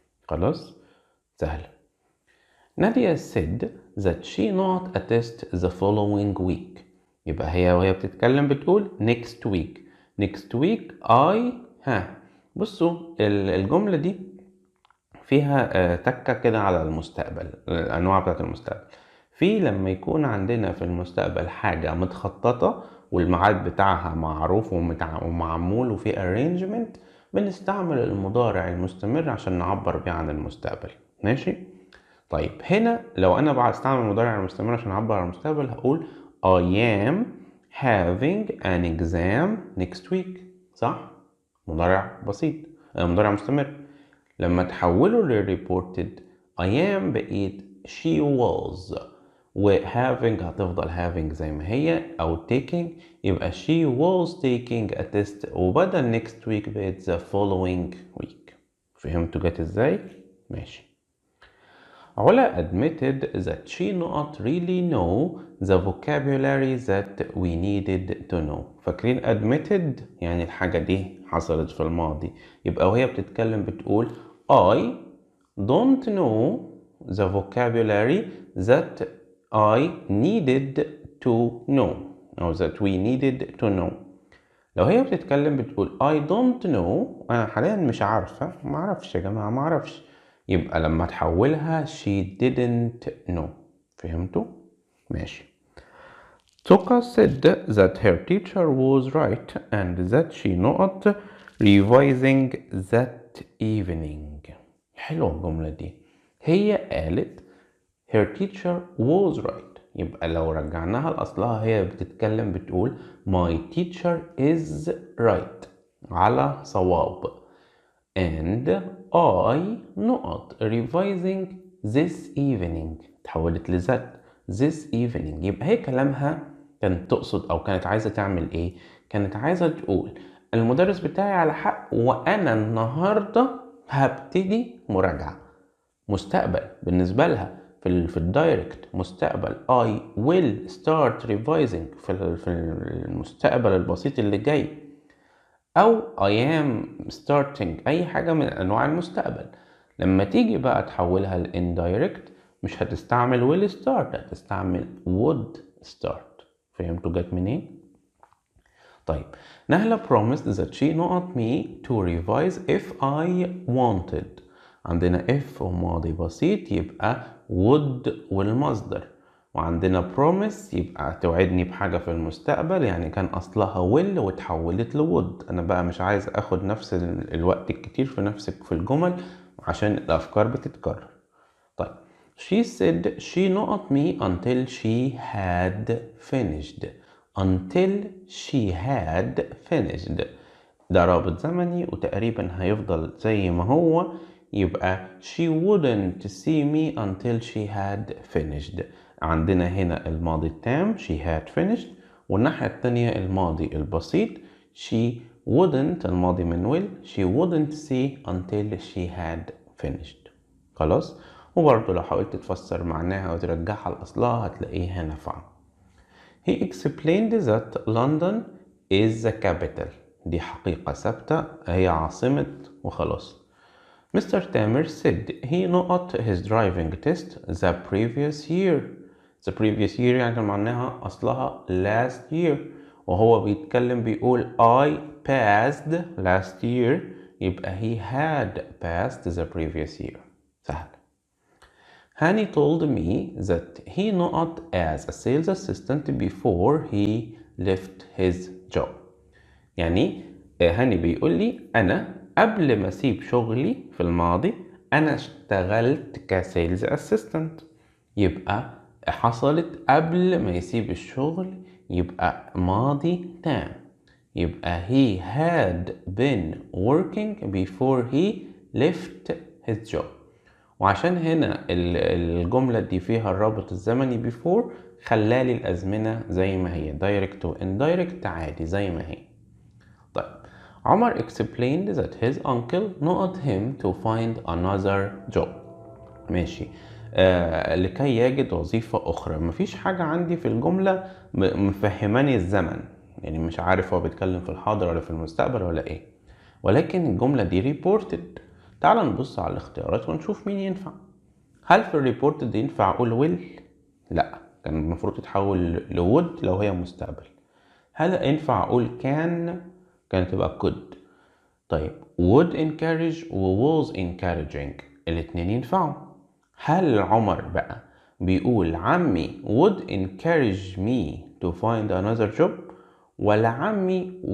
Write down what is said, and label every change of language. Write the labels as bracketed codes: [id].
[ar] خلاص؟ سهل. [en] Nadia said that she not a test the following week. [ar] يبقى هي وهي بتتكلم بتقول [en] next week. next week I [ar] بصوا الجملة دي فيها تكة كده على المستقبل، الأنواع بتاعت المستقبل. في لما يكون عندنا في المستقبل حاجة متخططة والميعاد بتاعها معروف ومعمول وفي arrangement، بنستعمل المضارع المستمر عشان نعبر بيه عن المستقبل. ماشي؟ طيب هنا لو أنا بستعمل المضارع المستمر عشان أعبر عن المستقبل هقول [en] I am having an exam next week. [ar] صح؟ مضارع بسيط، مضارع مستمر. لما تحوله للreported [en] I am [ar] بقيت [en] she was، و having [ar] هتفضل [en] having [ar] زي ما هي أو [en] taking، [ar] يبقى [en] she was taking a test [ar] وبدل [en] next week بقيت the following week. [ar] فهمتوا جت ازاي؟ ماشي. [en] علا admitted that she not really know the vocabulary that we needed to know. [ar] فاكرين admitted يعني الحاجة دي حصلت في الماضي، يبقى وهي بتتكلم بتقول [en] I don't know the vocabulary that I needed to know [ar] أو [en] that we needed to know. [ar] لو هي بتتكلم بتقول [en] I don't know، [ar] أنا حاليا مش عارفة، معرفش يا جماعة معرفش، يبقى لما تحولها [en] she didn't know. [ar] فهمتوا؟ ماشي. [en] Toka said that her teacher was right and that she not revising that evening. [ar] حلوة الجملة دي. هي قالت [en] her teacher was right، [ar] يبقى لو رجعناها لأصلها هي بتتكلم بتقول [en] my teacher is right، [ar] على صواب. [en] and I not revising this evening، [ar] تحولت لذات [en] this evening. [ar] يبقى هي كلامها كانت تقصد أو كانت عايزة تعمل إيه؟ كانت عايزة تقول المدرس بتاعي على حق وأنا النهاردة هبتدي مراجعة. مستقبل بالنسبة لها في الدايركت مستقبل [en] I will start revising [ar] في المستقبل البسيط اللي جاي، أو [en] I am starting [ar] أي حاجة من أنواع المستقبل. لما تيجي بقى تحولها ل indirect مش هتستعمل [en] will start، [ar] هتستعمل [en] would start. [ar] فهمتوا جت منين؟ طيب [en] نهلة promised that she not me to revise if I wanted. [ar] عندنا if وماضي بسيط يبقى would والمصدر، وعندنا promise يبقى توعدني بحاجة في المستقبل، يعني كان أصلها will وتحولت ل would. أنا بقى مش عايز أخد نفس الوقت الكتير في الجمل عشان الأفكار بتتكرر. [en] طيب she said she not me until she had finished. until she had finished [ar] ده رابط زمني وتقريبا هيفضل زي ما هو، يبقى [en] she wouldn't see me until she had finished. [ar] عندنا هنا الماضي التام [en] she had finished، [ar] والناحية التانية الماضي البسيط [en] she wouldn't [ar] الماضي من [en] will she wouldn't see until she had finished. [ar] خلاص؟ وبرضه لو حاولت تفسر معناها وترجعها لأصلها هتلاقيها نافعة. [en] He explained that London is the capital. [ar] دي حقيقة ثابتة هي عاصمة وخلاص. [en] Mr. Tamer said he not his driving test the previous year. The previous year [ar] يعني معناها أصلها [en] last year، [ar] وهو بيتكلم بيقول [en] I passed last year، [ar] يبقى [en] he had passed the previous year. [ar] سهل. [en] Hani told me that he not as a sales assistant before he left his job. [ar] يعني هاني بيقول لي أنا قبل ما أسيب شغلي في الماضي أنا اشتغلت كسيلز أسيستنت، يبقى حصلت قبل ما يسيب الشغل، يبقى ماضي تام، يبقى [en] he had been working before he left his job. [ar] وعشان هنا الجملة دي فيها الرابط الزمني before خلالي الأزمنة زي ما هي direct و indirect عادي زي ما هي. [en] طيب عمر explained that his uncle not him to find another job. [ar] ماشي. لكي يجد وظيفة أخرى. مفيش حاجة عندي في الجملة مفهماني الزمن، يعني مش عارف هو بيتكلم في الحاضر ولا في المستقبل ولا إيه، ولكن الجملة دي reported. تعال نبص على الاختيارات ونشوف مين ينفع. هل في الريبورت دي ينفع أقول will؟ لا، كان المفروض تتحول لwould لو هي مستقبل. هل ينفع أقول كانت تبقى could. طيب [en] would encourage [ar] و [en] was encouraging [ar] الاتنين ينفعوا. هل عمر بقى بيقول عمي [en] would encourage me to find another job، [ar] ولا عمي